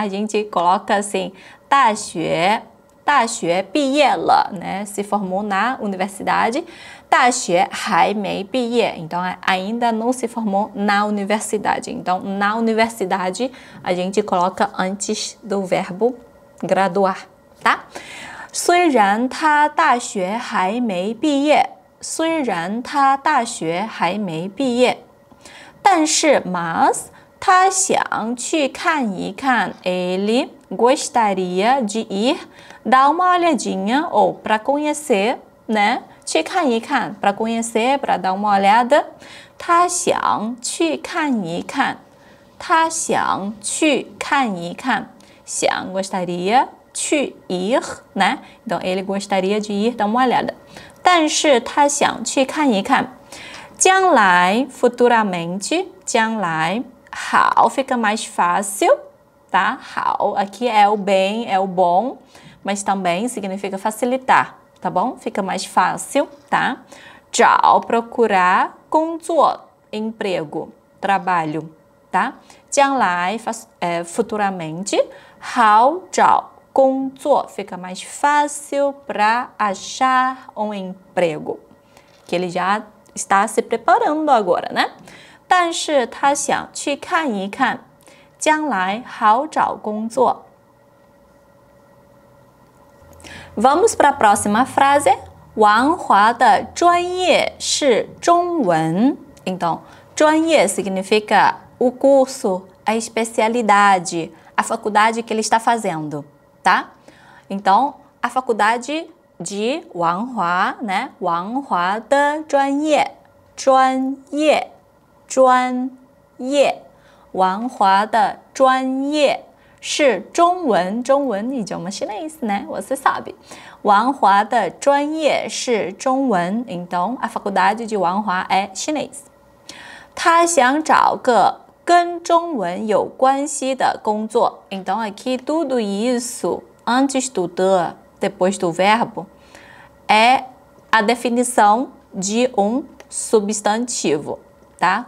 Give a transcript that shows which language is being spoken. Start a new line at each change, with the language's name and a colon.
Portuguese: A gente coloca assim,
Chinese: 大学毕业了,
Portuguese: né? Se formou na universidade.
Chinese: 大学还没毕业,
Portuguese: então ainda não se formou na universidade. Então, na universidade, a gente coloca antes do verbo graduar, tá?
Chinese: 虽然他大学还没毕业，虽然他大学还没毕业，但是
Portuguese: mas
Chinese: 他想去看一看
Portuguese: ele gostaria de ir dar uma olhadinha ou para conhecer,
Chinese: né? 去看一看
Portuguese: para conhecer, para dar uma olhada.
Chinese: 他想去看一看，他想去看一看，想
Portuguese: gostaria
Chinese: 去
Portuguese: ir,
Chinese: né?
Portuguese: Então ele gostaria de ir dar uma olhada.
Chinese: 但是他想去看一看，将来
Portuguese: futuramente,
Chinese: 将来好
Portuguese: fica mais fácil,
Chinese: tá?
Portuguese: 好 aqui é o bem, é o bom, mas também significa facilitar, tá bom? Fica mais fácil, tá? 找 procurar 工作 emprego, trabalho, tá? 将来 futuramente,
Chinese: 好找 工作
Portuguese: fica mais fácil para achar um emprego, que ele já está se preparando agora, né?
Chinese: 但是他想去看一看，将来好找工作。
Portuguese: Vamos para a próxima frase.
Chinese: 王华的专业是中文。
Portuguese: Então, 专业 significa o curso, a especialidade, a faculdade que ele está fazendo, tá? Então, a faculdade de 王华, né?
Chinese: 王华的专业，专业。专业，王华的专业是中文，中文
Portuguese: idioma chinês,
Chinese: né?
Portuguese: Você sabe.
Chinese: 王华的专业是中文
Portuguese: então a faculdade de 王华 é chinês.
Chinese: 他想找个跟中文有关系的工作
Portuguese: então aqui tudo isso antes do de, depois do verbo, é a definição de um substantivo. Tá?